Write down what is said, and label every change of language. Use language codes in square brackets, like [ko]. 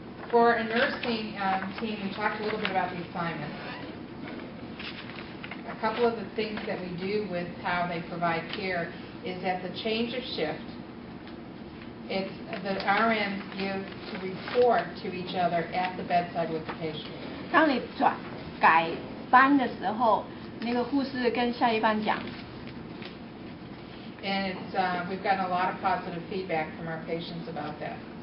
[en] For a nursing team, we talked a little bit about the assignments. A couple of the things that we do with how they provide care is at the change of shift, it's the RNs give to report to each other at the bedside with the patient. [zh] 当你改班的时候，那个护士跟下一班讲。 [en] And we've gotten a lot of positive feedback from our patients about that.